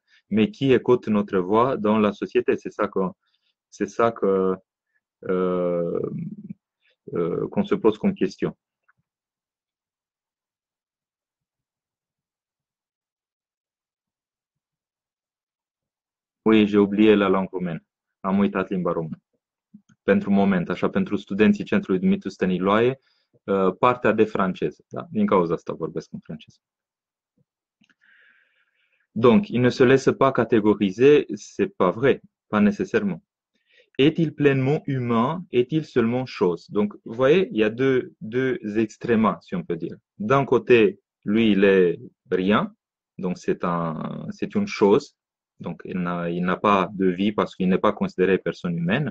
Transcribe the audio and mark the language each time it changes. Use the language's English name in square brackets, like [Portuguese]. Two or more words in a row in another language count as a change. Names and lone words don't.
[French] Mais qui écoute notre voix dans la société? C'est ça euh, qu'on se pose comme question. Oui, j'ai oublié la langue română. [Romanian] Am uitat limba română. Pentru moment, așa, pentru studenții Centrului Dumitru Stăniloae, partea de franceză. Da? Din cauza asta vorbesc în franceză. [French] Donc, il ne se laisse pas catégoriser, c'est pas vrai, pas nécessairement. Est-il pleinement humain? Est-il seulement chose? Donc, vous voyez, il y a deux extrêmes, si on peut dire. D'un côté, lui, il est rien, donc c'est une chose, donc il n'a pas de vie parce qu'il n'est pas considéré personne humaine.